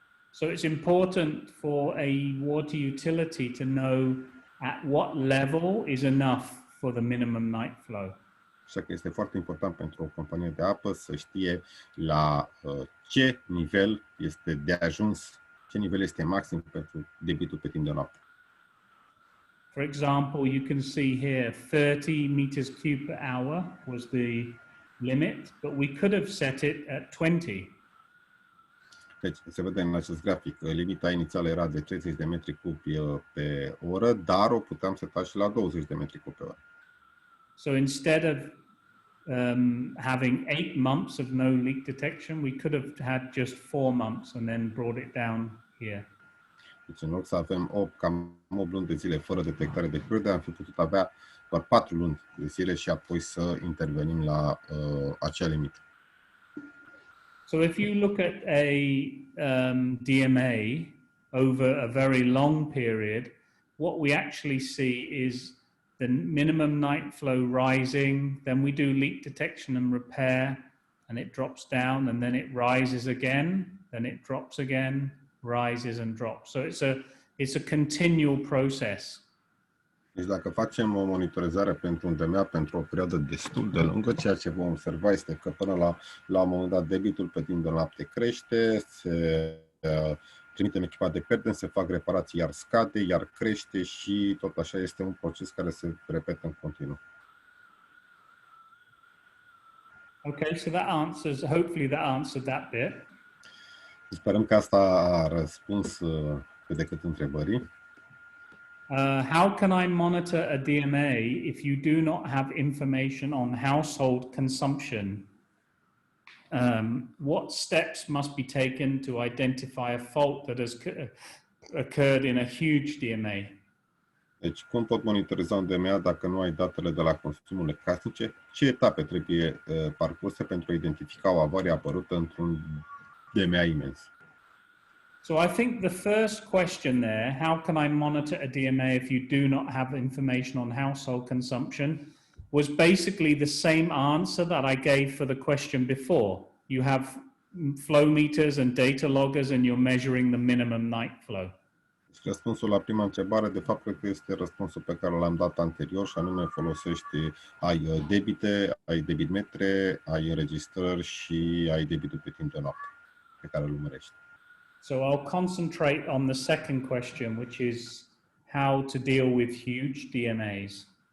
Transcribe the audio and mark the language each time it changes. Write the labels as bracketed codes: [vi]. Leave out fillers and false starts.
[en] So it's important for a water utility to know at what level is enough for the minimum night flow. [ro] Așa că este foarte important pentru o companie de apă să știe la ce nivel este de ajuns, ce nivel este maxim pentru debitul pe timp de noapte. [en] For example, you can see here 30 meters cube per hour was the limit, but we could have set it at 20. [ro] Deci, se vede în acest grafic, limita inițială era de 30 de metri cubi pe oră, dar o puteam seta și la 20 de metri cubi pe oră. [en] So instead of having 8 months of no leak detection, we could have had just 4 months and then brought it down here. [ro] Deci, în loc să avem cam 8 luni de zile fără detectare de pierdere, am fi putut avea doar 4 luni de zile și apoi să intervenim la acea limită. [en] So if you look at a DMA over a very long period, what we actually see is the minimum night flow rising, then we do leak detection and repair, and it drops down, and then it rises again, then it drops again, rises and drops. So it's a continual process. [ro] Deci dacă facem o monitorizare pentru un DMA pentru o perioadă destul de lungă, ceea ce vom observa este că până la un moment dat debitul pe timp de noapte crește, se trimitem echipa de pierderi, se fac reparații, iar scade, iar crește și tot așa este un proces care se repetă în continuu. [en] Okay, so hopefully that answered that bit. [ro] Sperăm că asta a răspuns cât de cât întrebării. [en] How can I monitor a DMA if you do not have information on household consumption? What steps must be taken to identify a fault that has occurred in a huge DMA? [ro] Deci, cum pot monitoriza un DMA dacă nu ai datele de la consumurile casnice? Ce etape trebuie parcurse pentru a identifica o avarie apărută într-un DMA imens? [en] So I think the first question there, how can I monitor a DMA if you do not have information on household consumption, was basically the same answer that I gave for the question before. You have flow meters and data loggers and you're measuring the minimum night flow. [ro] Răspunsul la prima întrebare, de fapt, cred că este răspunsul pe care l-am dat anterior, și anume ai debite, ai debitmetre, ai înregistrări și ai debitul pe timp de noapte pe care îl urmărești. [en] So I'll concentrate on the second question, which is how to deal with huge DMAs.